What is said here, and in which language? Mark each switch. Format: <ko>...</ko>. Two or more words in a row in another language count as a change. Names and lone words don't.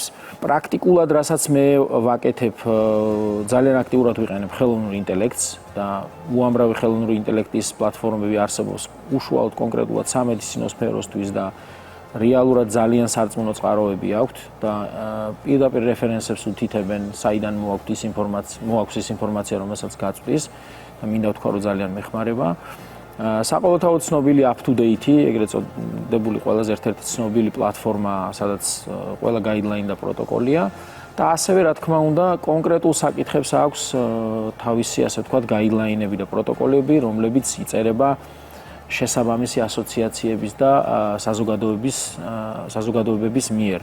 <ka>პრაქტიკულად, რასაც მე ვაკეთებ, ძალიან აქტიურად ვიყენებ ხელოვნურ ინტელექტს და უამრავი ხელოვნური ინტელექტის პლატფორმები არსებობს უშუალოდ კონკრეტულად სამედიცინო სფეროსთვის და რეალურად ძალიან სარწმუნო წყაროები აქვთ და პირდაპირ რეფერენსებს უთითებენ, საიდან მოაქვს ის ინფორმაცია, რომელსაც გაწვდის და მინდა ვთქვა, რომ ძალიან მეხმარება. საყოველთაოდ ცნობილი up-to-date, ეგრეთ წოდებული ყველაზე ერთ-ერთი ცნობილი პლატფორმა, სადაც ყველა გაიდლაინი და პროტოკოლია და ასევე რა თქმა უნდა კონკრეტულ საკითხებს აქვს თავისი, ასე ვთქვათ, გაიდლაინები და პროტოკოლები, რომლებიც იწერება შესაბამისი ასოციაციების და საზოგადოებების მიერ.</ka>